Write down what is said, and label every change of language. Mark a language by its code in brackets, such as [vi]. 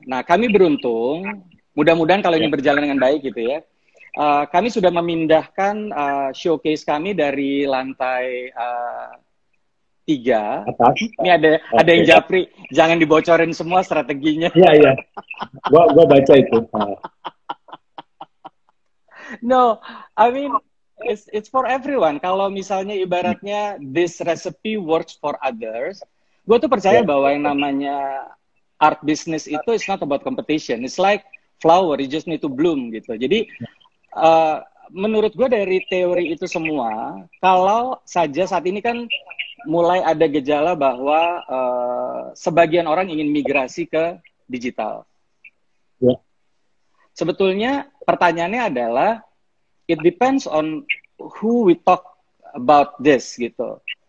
[id] Nah, kami beruntung, mudah-mudahan kalau ini berjalan dengan baik gitu ya. Kami sudah memindahkan showcase kami dari lantai 3. Ini ada yang japri, jangan dibocorin semua strateginya. Iya. Gua baca itu. [en] No, I mean it's for everyone. [id] Kalau misalnya ibaratnya [en] this recipe works for others, [id] gue tuh percaya bahwa yang namanya art business itu [en] is not about competition. It's like flower, you just need to bloom [id] gitu. Jadi menurut gue dari teori itu semua, kalau saja saat ini kan mulai ada gejala bahwa sebagian orang ingin migrasi ke digital. Sebetulnya pertanyaannya adalah [en] it depends on who we talk about this [id] gitu.